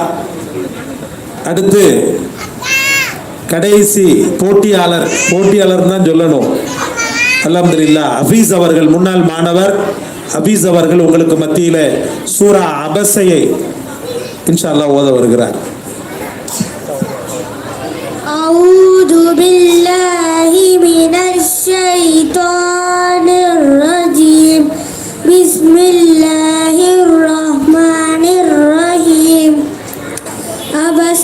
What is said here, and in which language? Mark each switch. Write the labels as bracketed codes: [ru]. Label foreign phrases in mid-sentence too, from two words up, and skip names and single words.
[ta] அடுத்து கடைசி போட்டியாளர் தான் சொல்லணும். அல்ஹம்துலில்லாஹ். ஹபீஸ் அவர்கள், முன்னாள் மாணவர் ஹபீஸ் அவர்கள் உங்களுக்கு மத்தியில சூரா அபஸையை [ar] إن شاء الله [ta] ஓத வருகிறார். [ar] أعوذ بالله من الشيطان الرجيم بسم الله الرحمن الرحيم عبس